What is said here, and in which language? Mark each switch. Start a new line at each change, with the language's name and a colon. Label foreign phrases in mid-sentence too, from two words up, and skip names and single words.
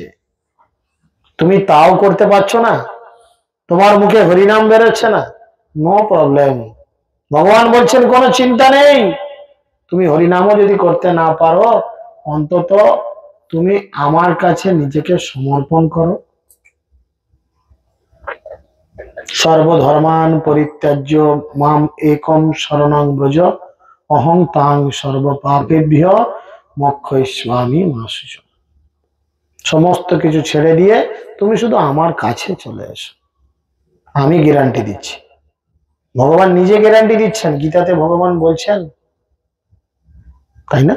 Bangla: তুমি তাও করতে পারছো না, তোমার মুখে হরিনাম বেরোচ্ছে না,
English: no problem.
Bangla: ভগবান বলছেন কোনো চিন্তা নেই, তুমি হরিনামও যদি করতে না পারো, অন্তত তুমি আমার কাছে নিজেকে সমর্পণ করো।
Sanskrit: সর্বধর্মান পরিত্যাজ্য মাম একম শরণং ব্রজ অহং তাং সর্বপাপেভ্য মোক্ষয়িষ্যামি মা শুচি।
Bangla: সমস্ত কিছু ছেড়ে দিয়ে তুমি শুধু আমার কাছে চলে এসো, আমি গ্যারান্টি দিচ্ছি। ভগবান নিজে গ্যারান্টি দিচ্ছেন, গীতাতে ভগবান বলছেন, তাই না?